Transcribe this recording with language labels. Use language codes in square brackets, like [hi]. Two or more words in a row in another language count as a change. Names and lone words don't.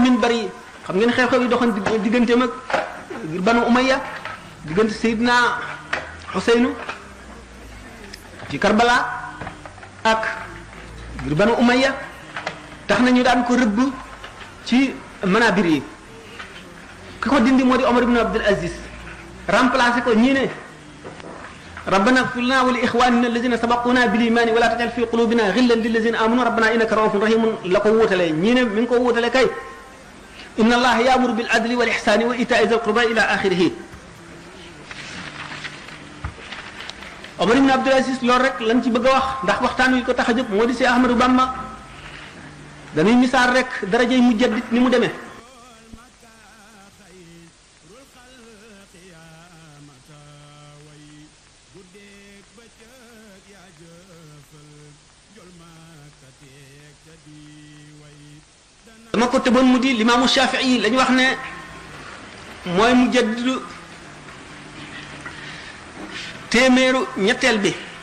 [wo] minbar yi xam ngeen xew-xew yi doxoon digganteem ak banu Umayya diggante Seydina Xuseynu ci Karbala ak ngir banu Umayya tax na ñu daan ko rëbb ci manabir yi ki ko dindi moo di Omar ibn Abdul Aziz remplacé ko ñii ne [ar] ربنا اغفر لنا ولإخواننا الذين سبقونا بالإيمان ولا تجعل في قلوبنا غلا للذين آمنوا ربنا إنك رؤوف رحيم [wo] la ko wuutale ñii ne mi ngi ko wuutale kay [ar] إن الله يأمر بالعدل والإحسان وإيتاء ذي القربى إلى آخره [wo] Omar ibn Abdul Aziz loolu rek lañ ci bëgg a wax ndax waxtaan wi ko tax a jóg moo di si Ahmadou Bamba dañuy misaal rek darajay mujaddid ni mu demee dama ko tëboon mu di limaamu Shafii lañu wax ne mooy mujaddidu téeméeru ñetteel bi